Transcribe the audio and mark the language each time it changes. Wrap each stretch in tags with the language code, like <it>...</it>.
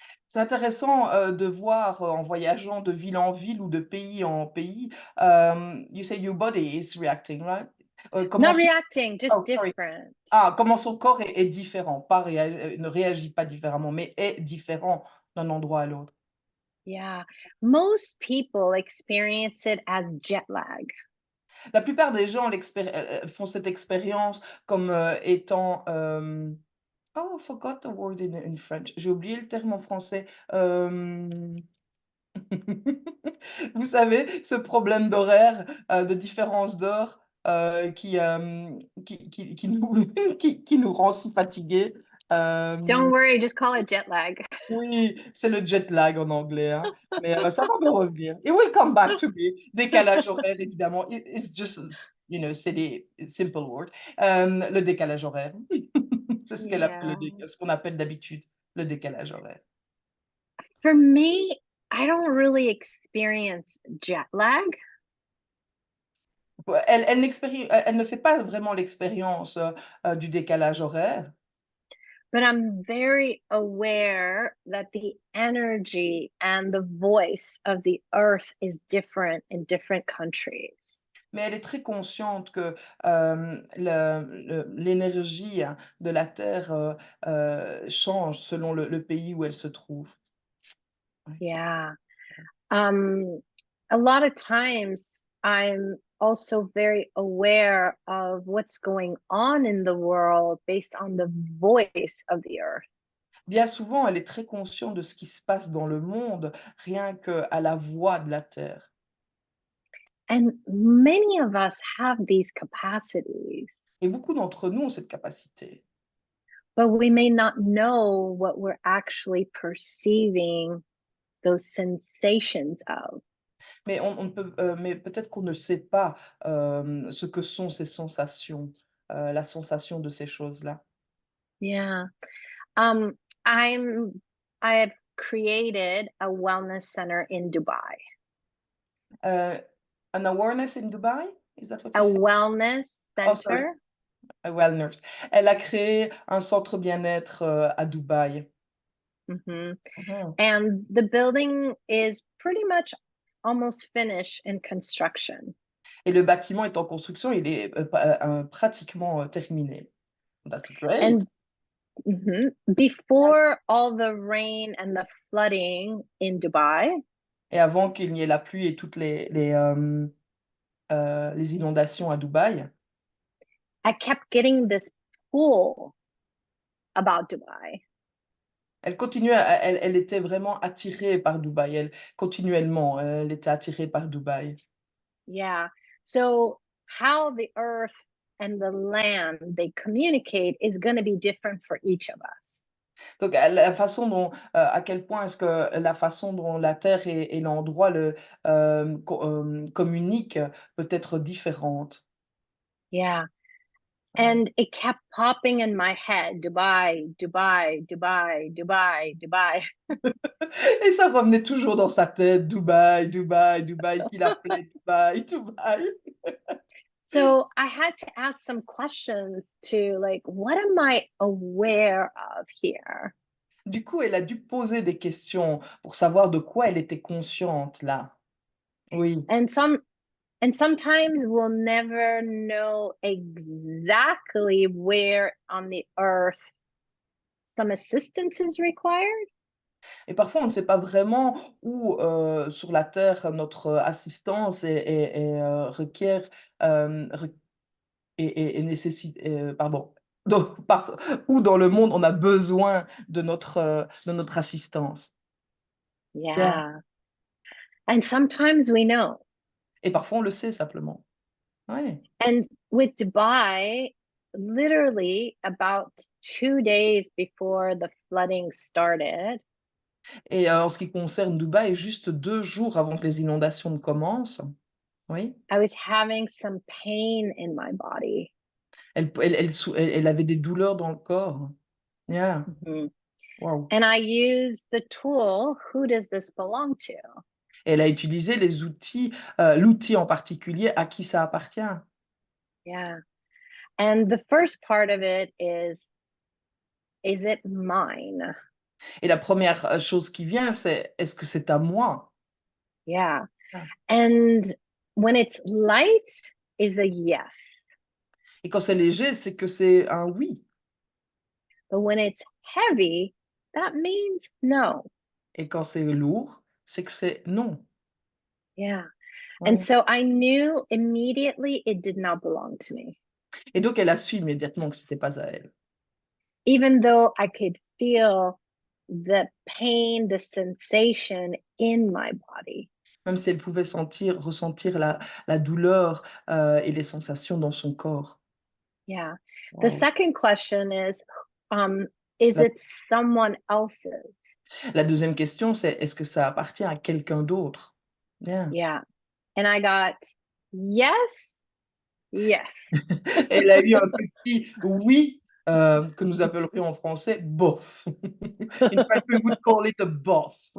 <fr>C'est intéressant de voir en voyageant de ville en ville ou de pays en pays,</fr> <en>you say your body is reacting, right?</en> <fr>Comment</fr> <en>Not</en> <fr>son</fr> <en>reacting, just Oh, sorry. different.</en> <fr>Comment son corps est différent, pas ne réagit pas différemment, mais est différent d'un endroit à l'autre.</fr> <en>Yeah. Most people experience it as jet lag.</en> <fr>La plupart des gens font cette expérience comme étant, oh,</fr> <en>I forgot the word in French.</en> <fr>J'ai oublié le terme en français. Vous savez, ce problème d'horaire, de différence d'heure, qui nous qui nous rend si fatigués.</fr> <en>Don't worry, just call it jet lag.</en> <fr>Oui, c'est le jet lag en anglais, hein, mais ça va me revenir.</fr> <en>It will come back to me.</en> <fr>Décalage horaire, évidemment.</fr> <en>It's just, silly, simple word.</en> <fr>Le décalage horaire. C'est</fr> <en>Yeah.</en> <fr>ce qu'on appelle d'habitude le décalage horaire.</fr> <en>For me, I don't really experience jet lag,</en> <fr>Ouais, elle ne fait pas vraiment l'expérience, du décalage horaire,</fr> <en>but I'm very aware that the energy and the voice of the earth is different in different countries.</en> <fr>mais elle est très consciente que, l'énergie, hein, de la Terre, change selon le pays où elle se trouve. Ouais.</fr> <en>Yeah. Um, a lot of times I'm also very aware of what's going on in the world based on the voice of the earth.</en> <fr>Bien souvent, elle est très consciente de ce qui se passe dans le monde, rien qu'à la voix de la Terre.</fr> <en>And many of us have these capacities,</en> <fr>Et beaucoup d'entre nous ont cette capacité.</fr> <en>but we may not know what we're actually perceiving those sensations of.</en> <fr>Mais on ne peut, mais peut-être qu'on ne sait pas, ce que sont ces sensations, la sensation de ces choses-là.</fr> <en>Yeah. Um, I'm I have created a wellness center in Dubai. An awareness in Dubai? Is that what A you said? wellness Oh, sorry, center. a wellness.</en> <fr>Elle a créé un centre bien-être, à Dubaï. Hmm. Mmh.</fr> <en>And the building is pretty much almost finished in construction.</en> <fr>Et le bâtiment est en construction, il est, pratiquement, terminé.</fr> <en>That's great. And before all the rain and the flooding in Dubai,</en> <fr>Et avant qu'il n'y ait la pluie et toutes les inondations à Dubaï,</fr> <en>I kept getting this pull about Dubai.</en> <fr>elle était vraiment attirée par Dubaï. Continuellement, elle était attirée par Dubaï.</fr> <en>Yeah. So how the earth and the land they communicate is going to be different for each of us.</en> <fr>Donc la façon dont, à quel point est-ce que la façon dont la terre et l'endroit communiquent peut être différente.</fr> <en>Yeah.</en> <fr>Ouais.</fr> <en>And it kept popping in my head, Dubai, Dubai, Dubai, Dubai, Dubai.</en> <fr>Et ça revenait toujours dans sa tête, Dubaï, Dubaï, Dubaï, qu'il appelait Dubaï, Dubaï.</fr> <en>So I had to ask some questions to like, what am I aware of here?</en> <fr>Du coup, elle a dû poser des questions pour savoir de quoi elle était consciente là. Oui.</fr> <en>And sometimes we'll never know exactly where on the earth some assistance is required.</en> <fr>Et parfois, on ne sait pas vraiment où, sur la terre, notre assistance requiert, re et nécessite pardon, donc où dans le monde on a besoin de notre assistance.</fr> <en>Yeah. Yeah. And sometimes we know.</en> <fr>Et parfois on le sait simplement. Ouais.</fr> <en>And with Dubai, literally about 2 days before the flooding started,</en> <fr>Et en ce qui concerne Dubaï, juste 2 jours avant que les inondations ne commencent, oui,</fr> <en>I was having some pain in my body.</en> <fr>elle avait des douleurs dans le corps.</fr> <en>Yeah, Mhm. waouh. And I used the tool, who does this belong to?</en> <fr>Elle a utilisé les outils, l'outil en particulier, à qui ça appartient.</fr> <en>Yeah. And the first part of it is it mine?</en> <fr>Et la première chose qui vient, c'est: «Est-ce que c'est à moi?»</fr> <en>Yeah. Ah. And when it's light is a yes.</en> <fr>Et quand c'est léger, c'est que c'est un oui.</fr> <en>But when it's heavy, that means no.</en> <fr>Et quand c'est lourd, c'est que c'est non.</fr> <en>Yeah. And so I knew immediately it did not belong to me,</en> <fr>Et donc elle a su immédiatement que c'était pas à elle.</fr> <en>even though I could feel the pain, the sensation in my body.</en> <fr>Même si elle pouvait ressentir la douleur, et les sensations dans son corps.</fr> <en>Yeah. The Waouh. second question um, is</en> <fr>La</fr> <en>it someone else's?</en> <fr>la 2e question, c'est: «Est-ce que ça appartient à quelqu'un d'autre?» Bien.</fr> <en>Yeah. And I got yes, yes.</en> <fr>Elle a eu un petit oui, que nous appellerions en français bof.</fr> <en>In fact, we would call it a bof.</en>